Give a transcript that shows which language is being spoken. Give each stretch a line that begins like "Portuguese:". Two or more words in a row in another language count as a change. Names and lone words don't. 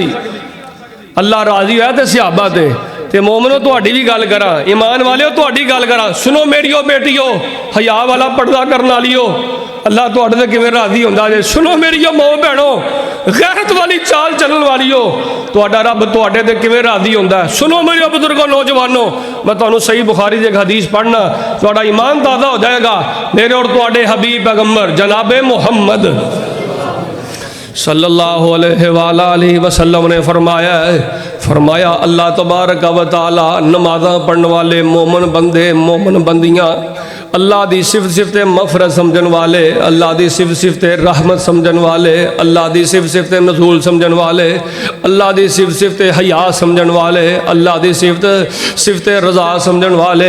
Punjabi: اللہ راضی ہویا تے صحابہ تے مومنو تہاڈی وی گل کراں، ایمان والیو تہاڈی گل کراں، سنو میریو دھیو، حیا والا پردہ کرن والیو، اللہ تہاڈے تے کویں راضی ہندا جے. سنو میریو ماؤ بھینو، غیرت والی چال چلن والیو، تہاڈا رب تہاڈے تے کویں راضی ہندا. سنو میریو بزرگو نوجوانو، میں تہانوں صحیح بخاری دے حدیث پڑھنا، تہاڈا ایمان تازہ ہو جائے گا. میرے اور تہاڈے حبیب پیغمبر جنابِ محمد
Arabic: صلى الله عليه وسلم
Punjabi: نے فرمایا
Arabic: الله تبارك وتعالى
Punjabi: نمازاں پڑھن والے مومن بندے مومن بندیاں، اللہ دی صفت صفت مغفرت سمجھن والے، اللہ دی صفت صفت رحمت سمجھن والے، اللہ دی صفت صفت نزول سمجھن والے، اللہ دی صفت صفت حیا سمجھن والے، اللہ دی صفت صفت رضا سمجھن والے.